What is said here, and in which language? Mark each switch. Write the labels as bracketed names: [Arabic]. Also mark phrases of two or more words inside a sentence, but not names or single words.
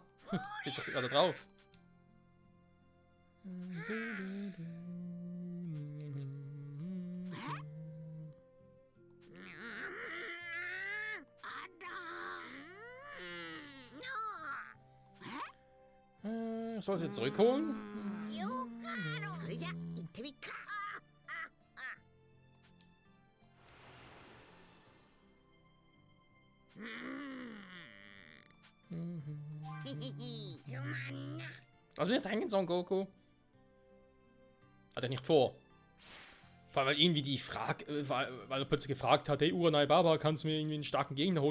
[German] Steht doch gerade drauf. Soll es jetzt zurückholen? [Japanese] それじゃ行ってみっか。 [German] Lass mich nicht hängen, Son Goku. Hat er nicht vor. Vor allem, weil irgendwie die Frage, weil er plötzlich gefragt hat, hey Uranai Baba, kannst du mir irgendwie einen starken Gegner holen?